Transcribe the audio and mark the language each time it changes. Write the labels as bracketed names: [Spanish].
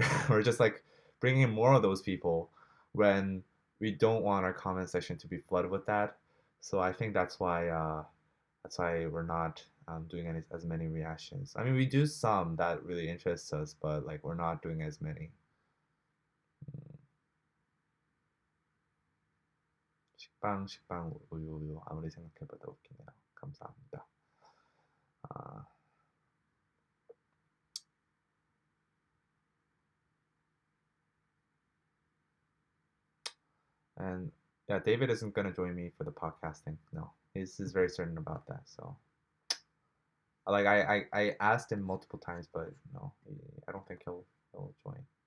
[English] We're just like bringing in more of those people when we don't want our comment section to be flooded with that. So I think that's why we're not doing as many reactions. I mean, we do some that really interests us, but like we're not doing as many. [Korean] 식빵 우유 아무리 생각해봐도 웃기네요. 감사합니다. [English] Uh, and yeah, David isn't gonna join me for the podcasting. No, he's very certain about that. So like I asked him multiple times, but no, I don't think he'll join.